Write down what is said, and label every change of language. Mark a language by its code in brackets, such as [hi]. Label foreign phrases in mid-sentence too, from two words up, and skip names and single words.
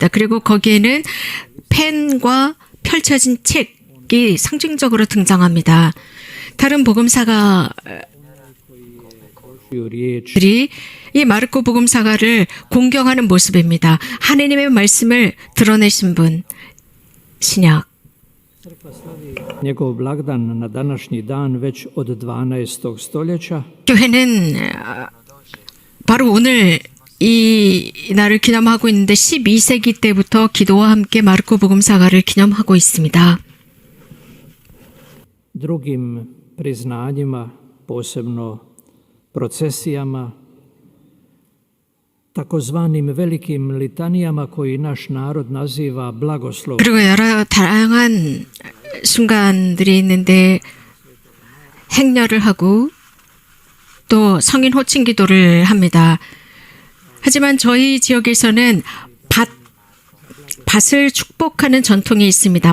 [ko] 그리고 거기에는 펜과 펼쳐진 책이 상징적으로 등장합니다. 다른 복음사가들이 이 마르코 복음사가를 공경하는 모습입니다. 하느님의 말씀을 드러내신 분, 신약. [hr] Njegov blagdan na današnji dan već od 12. stoljeća. [ko] 교회는 바로 오늘 이 날을 기념하고 있는데 12세기 때부터 기도와 함께 마르코 복음사가를 기념하고 있습니다. [hr] Drugim priznanjima, posebno procesijama, takozvanim velikim litanijama koji naš narod naziva blagoslov. [ko] 그리고 여러 다양한 순간들이 있는데 행렬을 하고 또 성인 호칭 기도를 합니다. 하지만 저희 지역에서는 밭을 축복하는 전통이 있습니다.